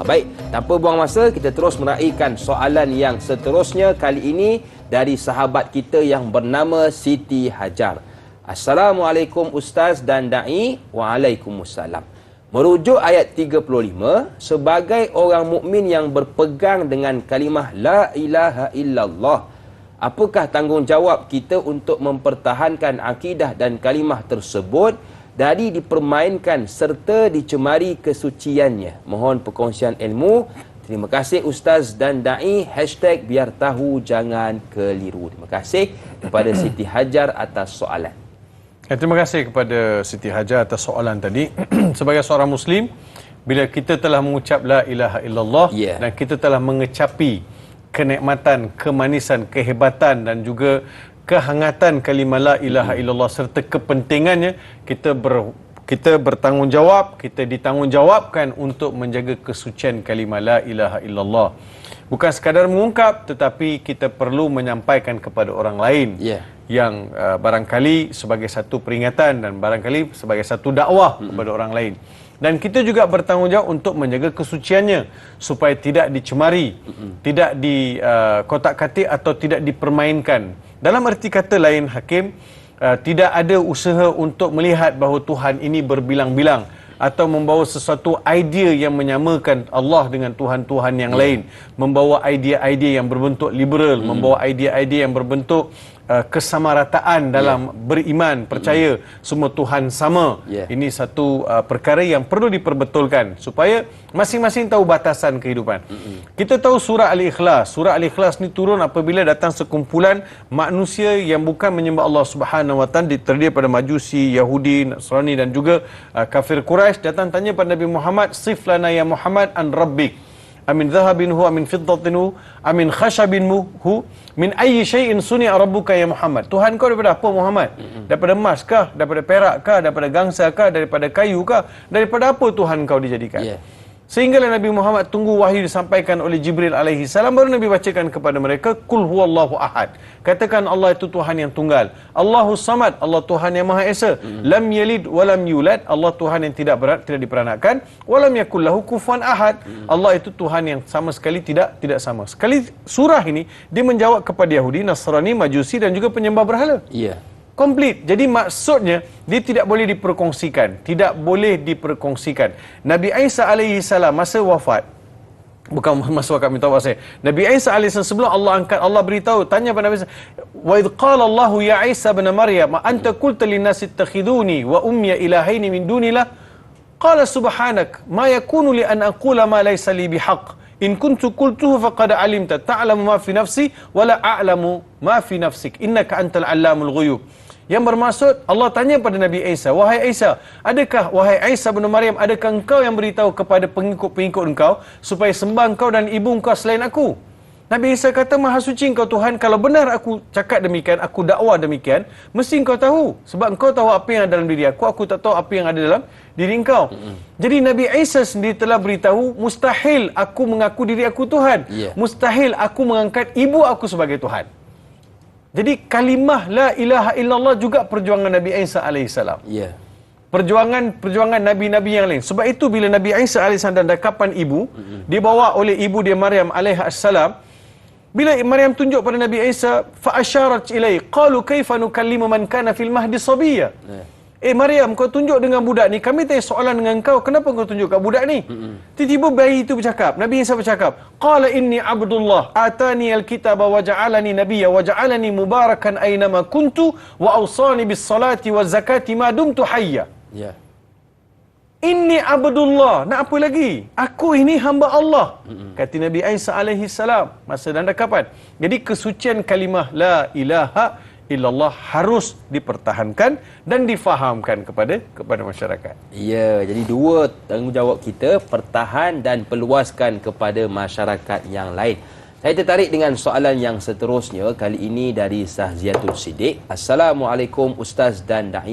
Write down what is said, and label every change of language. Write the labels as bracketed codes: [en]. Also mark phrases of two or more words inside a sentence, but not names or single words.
[ms] Baik, tanpa buang masa, kita terus meraihkan soalan yang seterusnya. Kali ini dari sahabat kita yang bernama Siti Hajar. Assalamualaikum Ustaz dan Da'i. Waalaikumsalam. Merujuk ayat 35, sebagai orang mukmin yang berpegang dengan kalimah [ar] لا إله إلا الله, [ms] apakah tanggungjawab kita untuk mempertahankan akidah dan kalimah tersebut dari dipermainkan serta dicemari kesuciannya? Mohon perkongsian ilmu. Terima kasih Ustaz dan Da'i. #biar tahu jangan keliru. Terima kasih kepada Siti Hajar atas soalan. Terima kasih kepada Siti Hajar atas soalan tadi. Sebagai seorang Muslim, bila kita telah mengucap [ar] لا إله إلا الله, [ms] dan kita telah mengecapi kenikmatan, kemanisan, kehebatan dan juga kehangatan kalimah [ar] لا إله إلا الله [ms] serta kepentingannya, kita bertanggungjawab, kita ditanggungjawabkan untuk menjaga kesucian kalimah [ar] لا إله إلا الله. [ms] Bukan sekadar mengungkap, tetapi kita perlu menyampaikan kepada orang lain yang barangkali sebagai satu peringatan dan barangkali sebagai satu dakwah kepada orang lain. Dan kita juga bertanggungjawab untuk menjaga kesuciannya supaya tidak dicemari, tidak dikotak-katik atau tidak dipermainkan. Dalam arti kata lain, Hakim, tidak ada usaha untuk melihat bahawa Tuhan ini berbilang-bilang atau membawa sesuatu idea yang menyamakan Allah dengan Tuhan-Tuhan yang lain, membawa idea-idea yang berbentuk liberal, membawa idea-idea yang berbentuk kesamarataan dalam beriman, percaya semua Tuhan sama. Ini satu perkara yang perlu diperbetulkan supaya masing-masing tahu batasan kehidupan. Kita tahu surah Al-Ikhlas. Surah Al-Ikhlas ni turun apabila datang sekumpulan manusia yang bukan menyembah Allah [ar] سبحانه وتعالى, [ms] terdiri pada Majusi, Yahudi, Nasrani dan juga kafir Quraisy, datang tanya pada Nabi Muhammad, [ar] "صف لنا يا محمد عن ربك. أمن ذهب هو، أمن فضة هو، أمن خشب هو، من أي شيء صنع ربك يا محمد." [ms] Tuhan kau daripada apa Muhammad? Daripada emas kah? Daripada perak kah? Daripada gangsa kah? Daripada kayu kah? Daripada apa Tuhan kau dijadikan? Sehinggalah Nabi Muhammad tunggu wahyu disampaikan oleh Jibril [ar] عليه السلام, [ms] baru Nabi bacakan kepada mereka, [ar] "قل هو الله أحد." [ms] Katakan Allah itu Tuhan yang tunggal. [ar] الله الصمد, [ms] Allah Tuhan yang Maha Esa. [ar] لم يلد ولم يولد, [ms] Allah Tuhan yang tidak diperanakan. [ar] ولم يكن له كفوا أحد, [ms] Allah itu Tuhan yang sama sekali tidak sama. Sekali surah ini dia menjawab kepada Yahudi, Nasrani, Majusi dan juga penyembah berhala. Komplit. Jadi maksudnya dia tidak boleh diperkongsikan, tidak boleh diperkongsikan. Nabi Isa [ar] عليه السلام [ms] masa wafat, bukan masa wafat, minta maaf saya. Nabi Isa alaihi salam sebelum Allah angkat, Allah beritahu, tanya pada Nabi Isa, [ar] "وإذ قال الله يا عيسى ابن مريم، أنت قلت للناس اتخذوني وأمي إلهين من دون الله? قال سبحانك، ما يكون لي أن أقول ما ليس لي بحق. إن كنت قلته فقد علمت، تعلم ما في نفسي ولا أعلم ما في نفسك، إنك أنت علام الغيوب." [ms] Yang bermaksud, Allah tanya pada Nabi Isa, "Wahai Isa, wahai Isa bin Maryam, adakah engkau yang beritahu kepada pengikut-pengikut engkau supaya sembah engkau dan ibu engkau selain aku?" Nabi Isa kata, "Maha suci engkau Tuhan, kalau benar aku cakap demikian, aku dakwah demikian, mesti engkau tahu. Sebab engkau tahu apa yang ada dalam diri aku tak tahu apa yang ada dalam diri engkau." Jadi Nabi Isa sendiri telah beritahu, mustahil aku mengaku diri aku Tuhan. Mustahil aku mengangkat ibu aku sebagai Tuhan. Jadi kalimah [ar] لا إله إلا الله [ms] juga perjuangan Nabi Isa alaihissalam. Ya. Perjuangan nabi-nabi yang lain. Sebab itu bila Nabi Isa alaihissalam dan dekapan ibu dibawa oleh ibu dia Maryam alaihissalam, bila Maryam tunjuk pada Nabi Isa, [ar] فأشارت إليه قالوا كيف نكلم من كان في المهد صبيا. [ms] Maryam, kau tunjuk dengan budak ni, kami tanya soalan dengan kau, kenapa kau tunjuk kat budak ni? Tiba-tiba bayi itu bercakap, Nabi Isa bercakap, [ar] قال إني عبد الله آتاني الكتاب وجعلني نبيا وجعلني مباركا أينما كنت وأوصاني بالصلاة والزكاة ما دمت حيا. [ms] Ya. [ar] إني عبد الله, [ms] nak apa lagi? Aku ini hamba Allah. Kata Nabi Isa [ar] عليه السلام [ms] masa dan dekapan. Jadi kesucian kalimah [ar] لا إله إلا الله [ms] harus dipertahankan dan difahamkan kepada masyarakat. Ya, jadi dua tanggungjawab kita, pertahan dan perluaskan kepada masyarakat yang lain. Saya tertarik dengan soalan yang seterusnya, kali ini dari Sahziatul Siddiq. Assalamualaikum Ustaz dan Da'i.